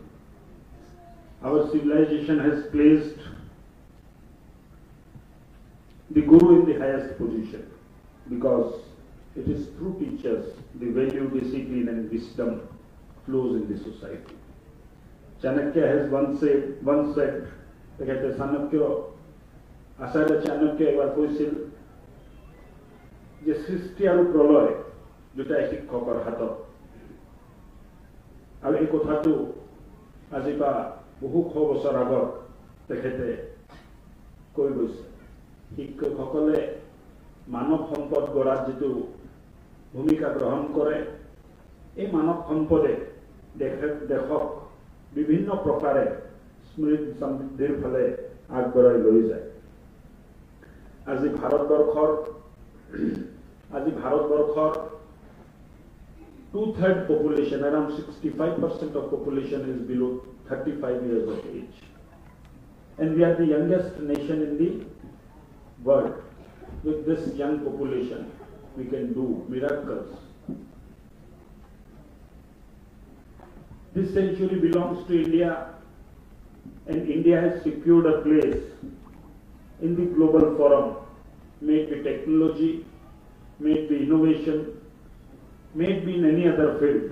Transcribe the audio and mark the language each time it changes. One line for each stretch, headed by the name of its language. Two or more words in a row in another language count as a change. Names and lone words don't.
English: Our civilization has placed the Guru in the highest position because it is through teachers the value, discipline, and wisdom flows in the society. Chanakya has once said,
Assamese: আচাৰ্য চাণক্য এবাৰ কৈছিল যে সৃষ্টি আৰু প্ৰলয় দুটাই শিক্ষকৰ হাতত, আৰু এই কথাটো আজি বা বহু শ বছৰ আগত তেখেতে কৈ গৈছে। শিক্ষকসকলে মানৱ সম্পদ গঢ়াত যিটো ভূমিকা গ্ৰহণ কৰে, এই মানৱ সম্পদে দেশক বিভিন্ন প্ৰকাৰে স্মৃতি সমৃদ্ধিৰ ফালে আগবঢ়াই লৈ যায়। আজি ভাৰতবৰ্ষৰ
English: 2/3 population, around 65% of population is below 35 years of age. And we are the youngest nation in the world. With this young population, we can do miracles. This century belongs to India, and India has secured a place in the global forum, may it be technology, may it be innovation, may it be in any other field.